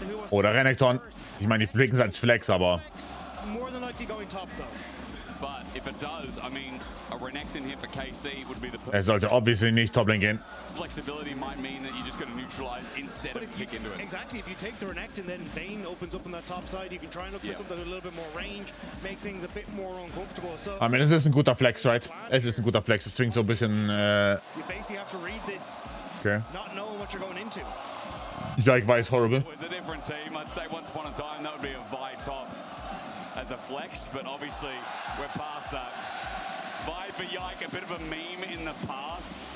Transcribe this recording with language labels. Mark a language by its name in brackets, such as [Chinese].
[German] Oder Renekton. Ich meine, die blicken es als Flex, aber... [English] More than likely going top though. But if it does, I mean, a Renekton hit for KC would be the. [German] Sollte obviously nicht Toplane gehen. [English] Flexibility might mean that you're just going to neutralize instead of kick into it. Exactly. If you take the Renekton, then Vayne opens up on that top side. You can try and look for something with a little bit more range, make things a bit more uncomfortable. So. [German] I mean, es ist ein guter Flex, right? Es ist ein guter Flex. Es zwingt so ein bisschen. [English] You basically have to read this. Okay. Not knowing what you're going into. [German] Ja, ich weiß, horrible. [English] With a different team, I'd say once upon a time that would be a Vi top. As a flex, but obviously we're past that. Vi for Yike, a bit of a meme in the past.